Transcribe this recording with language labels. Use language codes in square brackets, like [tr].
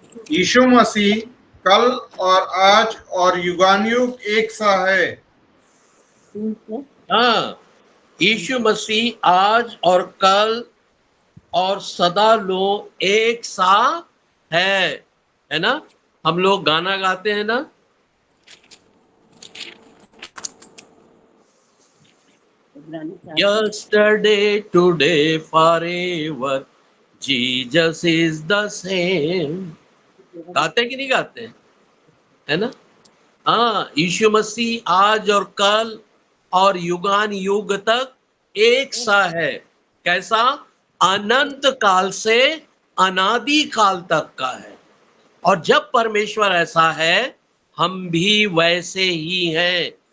[hi] यीशु मसीह कल और आज और युगानुयुग एक सा है। हाँ, यीशु मसीह आज और कल और सदा लोग एक सा है ना। हम लोग गाना गाते हैं ना, [en] Yesterday, today, forever, Jesus is the same। [hi] गाते कि नहीं गाते, है ना। हाँ, यीशु मसीह आज और कल और युगान युग तक एक सा है। कैसा? अनंत काल से अनादि काल तक का है। और जब परमेश्वर ऐसा है, हम भी वैसे ही हैं।